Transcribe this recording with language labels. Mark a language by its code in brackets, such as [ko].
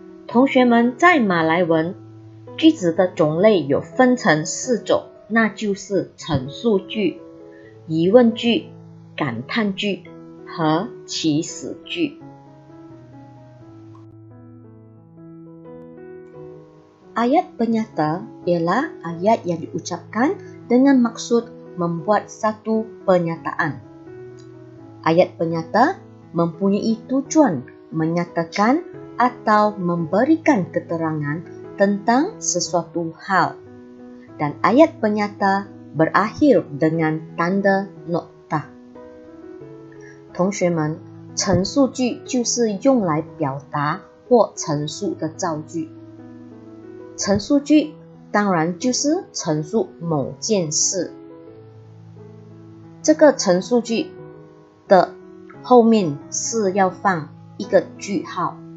[zh] 同学们，在马来文，句子的种类有分成4种，那就是陈述句、疑问句、感叹句和祈使句。 [ms] Ayat penyata ialah ayat yang diucapkan dengan maksud membuat satu pernyataan. Ayat penyata mempunyai tujuan menyatakan atau memberikan keterangan tentang sesuatu hal. Dan ayat penyata berakhir dengan tanda nokta. [zh] 同学们，陈述句就是用来表达或陈述的造句。陈述句当然就是陈述某件事。这个陈述句的后面是要放一个句号。